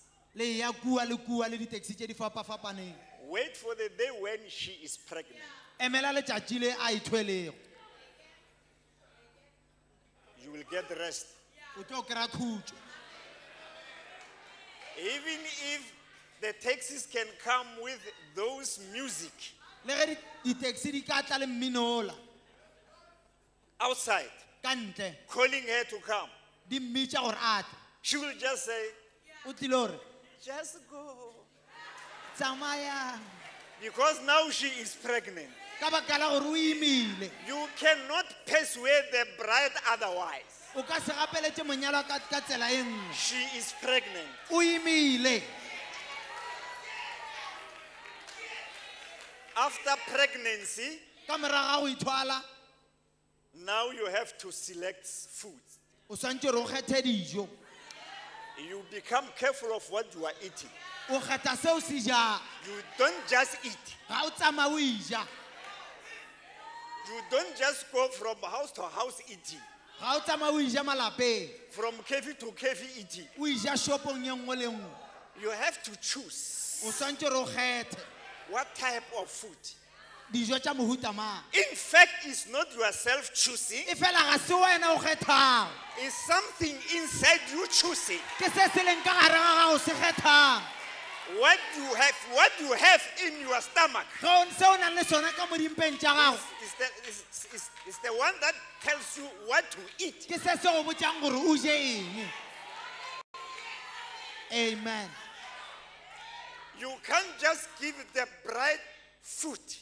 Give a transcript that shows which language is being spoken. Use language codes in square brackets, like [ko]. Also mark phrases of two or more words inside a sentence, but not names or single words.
[nso] le ya kua le di-taxi tše di fapafapaneng. [en] wait for the day when she is pregnant. [nso] Emela letšatši le a ithwelego [en] You will get rest. [nso] o tlo kry-a khutšo. [en] Even if the taxis can come with those music [nso] Le ge di-taxi di ka tla le mminola [en] outside, [nso] ka ntle [en] calling her to come, [nso] di mmitša gore a tle, [en] she will just say, [nso] o tlile gore [en] just go. [nso] tsamaya [en] Because now she is pregnant. [nso] ka baka la gore o imile. [en] You cannot persuade the bride otherwise. [nso] O ka se gapeletše monyalwa ka tsela e nngwe. [en] She is pregnant. [nso] O imile. [en] After pregnancy, [nso] Ka morago ga go ithwala [en] now you have to select food. [nso] o swantse gore o kgethe dijo. [en] You become careful of what you are eating. [nso] O kgetha seo se jang. [en] You don't just eat. [nso] Ga o tsamaya o ija. [en] You don't just go from house to house eating. [nso] Ga o tsamaya o ija malapeng. [en] From cafe to cafe eating. [nso] O ija shopong ye nngwe le nngwe. [en] You have to choose [nso] O swantse gore o kgethe [en] what type of food. [nso] dijo tša mohuta mang. [en] In fact, it's not yourself choosing. [nso] E fela ga se wena o kgethang. [en] It's something inside you choosing. [nso] Ke se se leng ka gare ga gago se kgethang. [en] what you have in your stomach is the one that tells you what to eat. Amen. You can't just give the bride food.